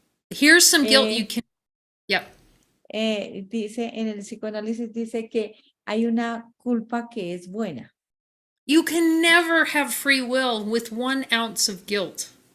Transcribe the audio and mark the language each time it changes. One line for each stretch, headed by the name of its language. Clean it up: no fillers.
English: Here's some guilt you can, yep.
Spanish: Dice, en el psicoanálisis dice que hay una culpa que es buena.
English: You can never have free will with 1 ounce of guilt.